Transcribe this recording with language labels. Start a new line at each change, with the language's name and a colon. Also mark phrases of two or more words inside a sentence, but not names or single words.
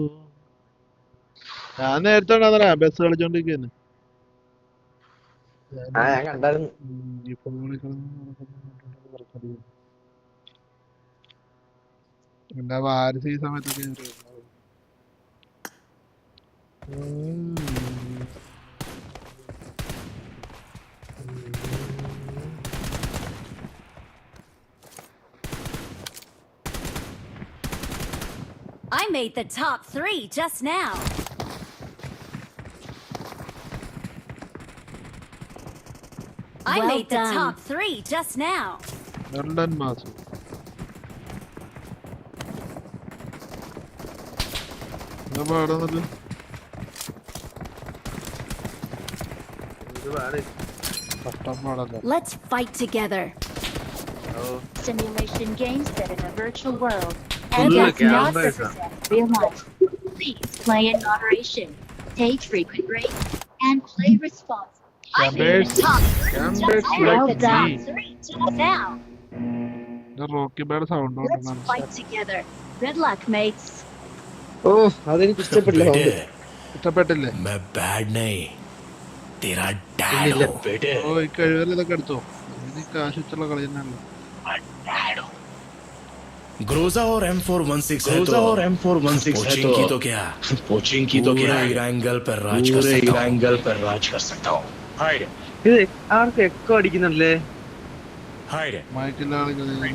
Malayalam: ഞാൻ നേരത്തെ ബസ് കളിച്ചോണ്ടിരിക്കുന്നു. ഞാൻ കണ്ടായിരുന്നു. പിന്നെ വാരിസ് ഈ സമയത്തൊക്കെ
English: I made the top 3 just now. I made the top 3 just now.
Malayalam: ലണ്ടൻ മാസം പാടുന്നത്
English: Let's fight together. Simulation games set in a virtual world and Full does not campers. represent real life. Please play in moderation, take frequent breaks, and play responsibly. Campers. Campers Well like done. me. Now, The Rocky Bad sound let's fight together. Good luck, mates.
Malayalam: ഓ അതെനിക്ക് ഇഷ്ടപ്പെട്ടില്ല
Hindi: बेटे
Malayalam: ഇഷ്ടപ്പെട്ടില്ലേ?
Hindi: मैं बैड नहीं तेरा डैड हूँ बेटे
Malayalam: ഓ ഈ കഴിവല്ലേ ഇതൊക്കെ എടുത്തോ. ഇനി കാശ് വെച്ചുള്ള കളി തന്നെയല്ലോ.
Hindi: ग्रोजा और M416 है तो पोचिंग की तो क्या पूरे इरांगल पर राज कर सकता हूँ
Malayalam: ഇത് ആർക്ക് എക്കോ അടിക്കുന്നുണ്ടല്ലേ? മയക്കില്ല ആളുകൾ